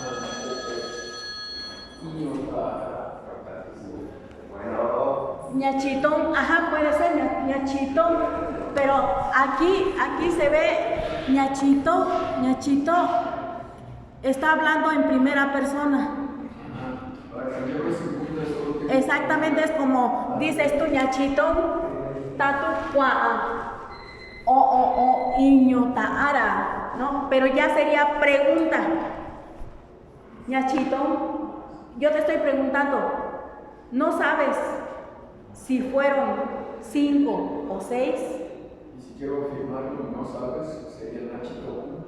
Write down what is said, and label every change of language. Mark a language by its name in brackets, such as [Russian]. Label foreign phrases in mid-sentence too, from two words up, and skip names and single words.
[Spanish] Ñachito, ajá, puede ser ñachito, pero aquí se ve ñachito está hablando en primera persona. Exactamente, es como dices tú, [Mixtepec Mixtec] ñachito, tatu cuaa, o iño taara, ¿no? [Spanish] Pero ya sería pregunta. Ñachito, yo te estoy preguntando, ¿no sabes si fueron 5 o 6? Y si quiero afirmarlo, no sabes, sería Nachito.